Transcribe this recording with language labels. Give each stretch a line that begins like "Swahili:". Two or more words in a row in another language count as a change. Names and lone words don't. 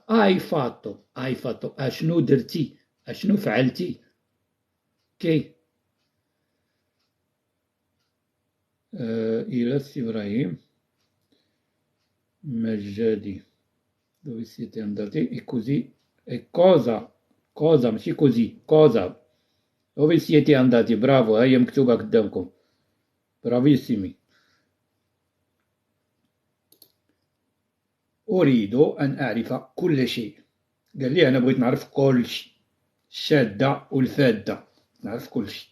Italian: hai fatto
Arabic: اشنو درتي؟ اشنو فعلتي؟
Italian: اوكي. إلى إبراهيم مجادي dove siete andati e così e cosa ماشي così, cosa dove siete andati.
Arabic: برافو، هي مكتوبة قدامكم. برافيسيمي. أريد أن أعرف كل شيء. قال لي أنا بغيت نعرف كل شيء، الشادة والفادة، نعرف كل شيء.